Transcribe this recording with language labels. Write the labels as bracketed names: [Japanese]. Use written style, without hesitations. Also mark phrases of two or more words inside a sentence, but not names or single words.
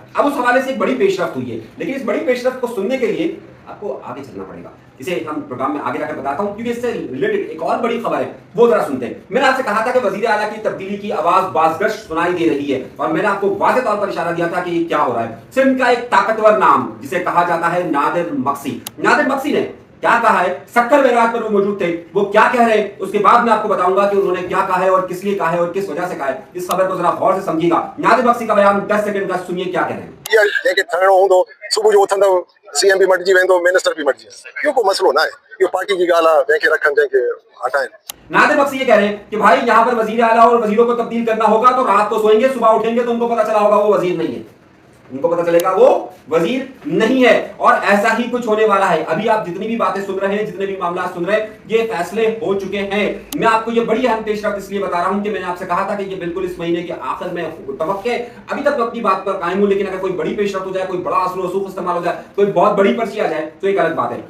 [Urdu] اب اس حوالے سے ایک بڑی پیش رفت ہوئی ہے، لیکن اس بڑی پیش رفت کو سننے کے لیے آپ کو آگے چلنا پڑے گا. اسے ہم پروگرام میں آگے جا کر بتاتا ہوں، کیونکہ اس سے ریلیٹڈ ایک اور بڑی خبر ہے، وہ ذرا سنتے ہیں. میں نے آپ سے کہا تھا کہ وزیر اعلیٰ کی تبدیلی کی آواز بازگشت سنائی دے رہی ہے، اور میں نے آپ کو واضح طور پر اشارہ دیا تھا کہ یہ کیا ہو رہا ہے. سندھ کا ایک طاقتور نام جسے کہا جاتا ہے نادر مکسی، نادر مکسی نے کیا کہا ہے، سکھر بیراج پر وہ موجود تھے، وہ کیا کہہ رہے ہیں اس کے بعد میں آپ کو بتاؤں گا کہ انہوں نے کیا کہا ہے اور کس لیے کہا ہے اور کس وجہ سے کہا ہے. اس خبر کو ذرا غور سے سمجھیے گا۔ نادر بخشی کا بیان 10 سیکنڈ کا سنیے، کیا کہہ رہے ہیں. [Sindhi] सुबह जो उथंदो सीएम भी मटिजी वेंदो, मिनिस्टर भी मटिजी, इहो को मसलो ना है, इहो पार्टी की ॻाल्हि आहे, जंहिंखे रखनि जंहिंखे हटाइनि। [Urdu] نادر بخشی یہ کہہ رہے ہیں کہ بھائی یہاں پر وزیر اعلیٰ اور وزیروں کو تبدیل کرنا ہوگا تو رات کو سوئیں گے، صبح اٹھیں گے تو ان کو پتا چلا ہوگا وہ وزیر نہیں ہے، ان کو پتا چلے گا وہ وزیر نہیں ہے، اور ایسا ہی کچھ ہونے والا ہے. ابھی آپ جتنی بھی باتیں سن رہے ہیں، جتنے بھی معاملہ سن رہے ہیں، یہ فیصلے ہو چکے ہیں. میں آپ کو یہ بڑی اہم پیش رفت اس لیے بتا رہا ہوں کہ میں نے آپ سے کہا تھا کہ یہ بالکل اس مہینے کے آخر میں توقع، ابھی تک میں اپنی بات پر قائم ہوں، لیکن اگر کوئی بڑی پیش رفت ہو جائے، کوئی بڑا اثر رسوخ استعمال ہو جائے، کوئی بہت بڑی پرچی آ جائے تو ایک الگ بات ہے.